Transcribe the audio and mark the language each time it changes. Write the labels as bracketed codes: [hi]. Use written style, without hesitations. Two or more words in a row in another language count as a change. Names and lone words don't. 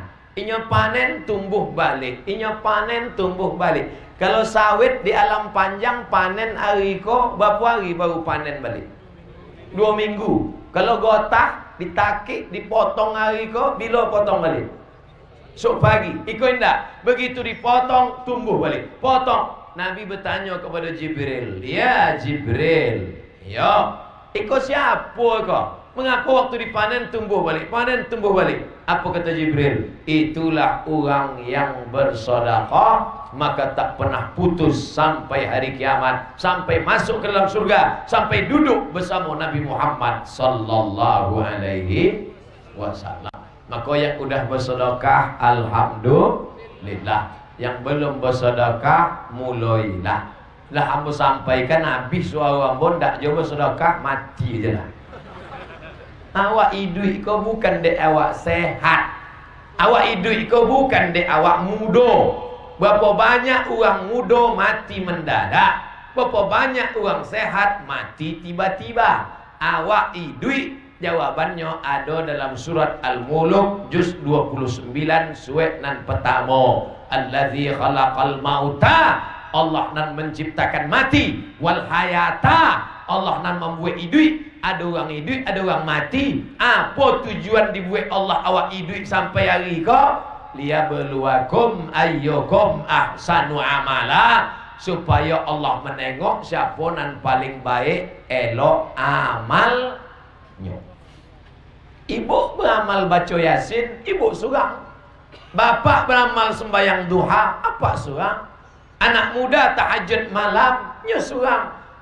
[min] Inya panen tumbuh balik, inya panen tumbuh balik. Kalau sawit di alam panjang panen hari ko berapa hari baru panen balik? [id] 2 minggu. [min] Kalau gotah ditakik dipotong hari ko bila potong balik? Sok pagi. Iko indah. [id] Begitu dipotong tumbuh balik. Potong. Nabi bertanya kepada Jibril, ya Jibril, ya, [min] iko siapa kau? [id] Mengapa waktu dipanen tumbuh balik? Panen tumbuh balik. Apa kata Jibril? Itulah orang yang bersedekah, maka tak pernah putus sampai hari kiamat, sampai masuk ke dalam surga, sampai duduk bersama Nabi Muhammad [ar] صلى الله عليه وسلم. [id] Maka yang udah bersedekah, alhamdulillah. Yang belum bersedekah, mulailah. [min] Lah ambo sampaikan habis suara ambo ndak jauh bersedekah, mati je lah. Awak hidup kau bukan dek awak sehat. Awak hidup kau bukan dek awak muda. [id] Berapa banyak orang muda mati mendadak, berapa banyak orang sehat mati tiba-tiba. Awak hidup, jawabannya ada dalam surat Al-Mulk juz 29 surat nan pertama. [ar] الذي خلق الموت, [id] Allah nan menciptakan mati, [ar] والحياة, [id] Allah nan membuat hidup. Ada orang hidup, ada orang mati. Apa tujuan dibuat Allah awak hidup sampai hari ko? [ar] ليبلوكم أيكم أحسن عملا, [id] supaya Allah menengok siapa nan paling baik elok amalnya. Ibu beramal baca Yasin, ibu surang. Bapak beramal sembahyang duha, apa surang? Anak muda tahajud malam, nya surang.